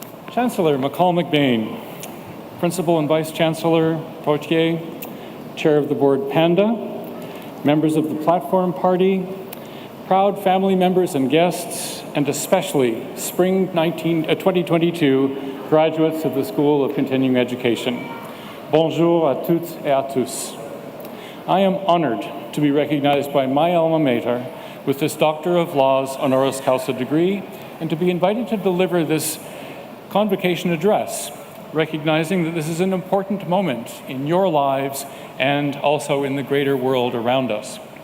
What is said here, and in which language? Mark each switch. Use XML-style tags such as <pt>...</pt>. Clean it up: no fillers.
<en>Chancellor McCall McBain, Principal and Vice Chancellor Poitier, Chair of the Board Panda, members of the Platform Party, proud family members and guests, and especially Spring 2022 graduates of the School of Continuing Education.</en> <fr>Bonjour à toutes et à tous.</fr> <en>I am honored to be recognized by my alma mater with this Doctor of Laws honoris causa degree and to be invited to deliver this convocation address, recognizing that this is an important moment in your lives and also in the greater world around us.</en>